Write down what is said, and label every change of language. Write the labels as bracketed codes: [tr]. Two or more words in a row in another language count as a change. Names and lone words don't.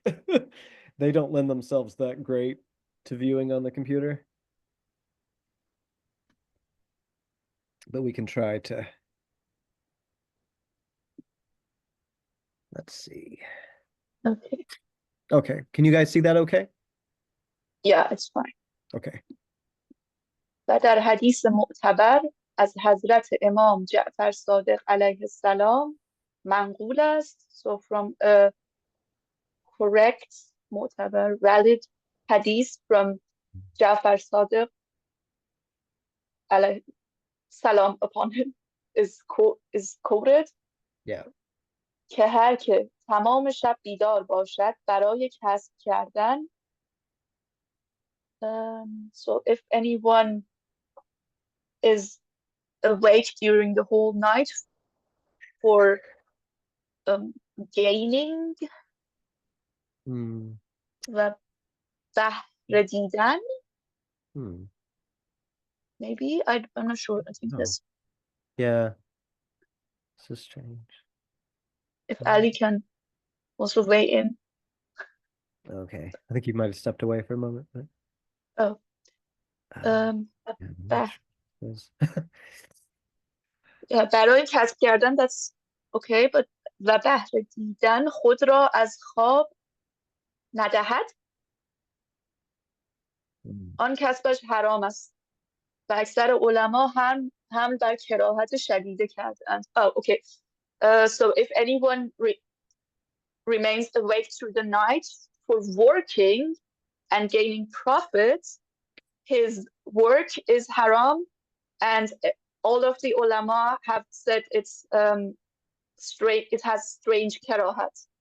[en] They don't lend themselves that great to viewing on the computer. But we can try to, let's see. Okay. Okay, can you guys see that okay? Yeah, it's fine. Okay. [fa] و در حدیث معتبر از حضرت امام جعفر صادق علیه السلام منقول است. [en] So from a correct, معتبر, valid hadith from Ja'far Sadiq [ar] عليه السلام [en] upon him is quoted. Yeah. [fa] که هر که تمام شب بیدار باشد برای کسب کردن. [en] So if anyone is awake during the whole night for gaining [fa] و بحر دیدن. [en] Maybe I'm not sure. I think this. Yeah. This is strange. If Ali can also weigh in. Okay. I think you might have stepped away for a moment. But... [fa] Oh. برای کسب کردن [en] that's okay, but [fa] و بهر دیدن خود را از خواب ندهد آن کسبش حرام است و اکثر علما هم در کراهت شدیده کردند. [en] Oh, okay. So if anyone remains awake through the night for working and gaining profits, his work is haram and all of the ulama have said it's it has strange karahat,